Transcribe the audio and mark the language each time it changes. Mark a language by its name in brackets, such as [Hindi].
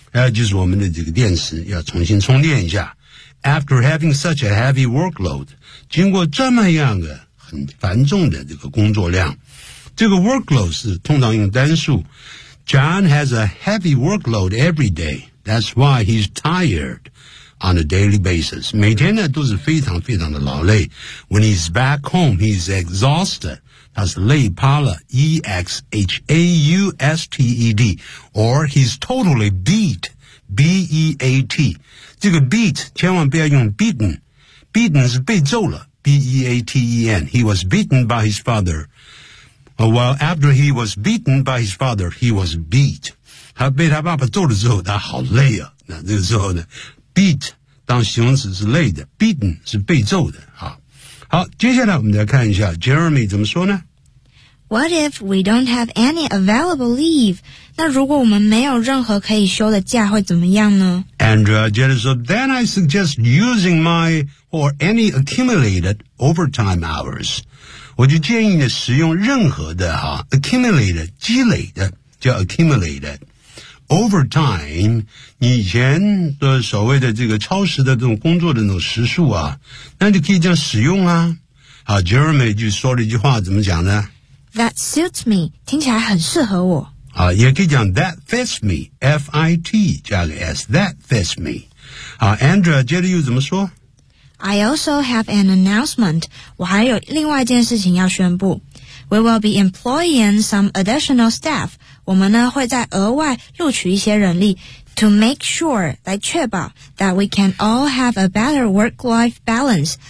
[Chinese] 就是我们的这个电池要重新充电一下 [English] After having such a heavy workload, [Chinese] 经过这么样的很繁重的这个工作量。这个 workload 是通常用单数。 [English] John has a heavy workload every day. That's why he's tired on a daily basis. [Chinese] 每天呢都是非常非常的劳累。 [English] When he's back home, he's exhausted. [Chinese] 他是累趴了 [English] ,E-X-H-A-U-S-T-E-D. Or he's totally beat, B-E-A-T. [Chinese] 这个 beat, 千万不要用 beaten, beaten 是被揍了 ,B-E-A-T-E-N, [English] he was beaten by his father, well, after he was beaten by his father, he was beat, [Chinese] 他被他爸爸揍了之后他好累啊那这个时候呢 ,beat, 当形容词是累的 ,beaten 是被揍的好。好接下来我们再看一下 Jeremy 怎么说呢 [English] ?What if we don't have any available leave? [Chinese] 那如果我们没有任何可以休的假会怎么样呢 Andrea 接着说 [English] Then I suggest using my or any accumulated overtime hours [Chinese] 我就建议你使用任何的哈 accumulated 积累的叫 accumulated overtime 你以前的所谓的这个超时的这种工作的那种时数啊那就可以这样使用啊好 Jeremy 就说了一句话怎么讲呢 [English] That suits me [Chinese] 听起来很适合我 [English] 也可以讲 that fits me, F-I-T 加个 S, that fits me. [Chinese] Andrea, 接着又怎么说 [English] I also have an announcement. [Chinese] 我还有另外一件事情要宣布。 [English] We will be employing some additional staff. [Chinese] 我们呢会再额外录取一些人力 [English] to make sure, [Chinese] 来确保 [English] that we can all have a better work-life balance.